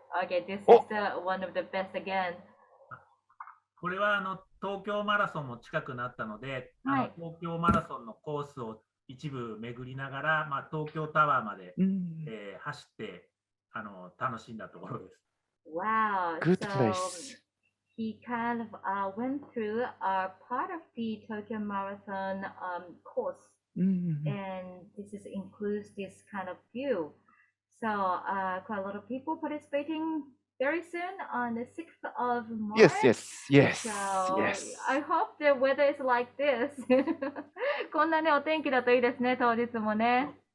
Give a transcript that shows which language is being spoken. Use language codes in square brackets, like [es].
[en] Okay, this is one of the best again. [ja] これは東京マラソンも近くなったので、はい東京マラソンのコースを一部巡りながら、東京タワーまで、走って楽しんだところです。 [en] Wow. Good so place. he kind of went through part of the Tokyo Marathon course, and this includes this kind of view. So quite a lot of people participating very soon on the 6th of March. Yes. So I hope the weather is like this. [ja] こんなね、お天気だといいですね、当日もね。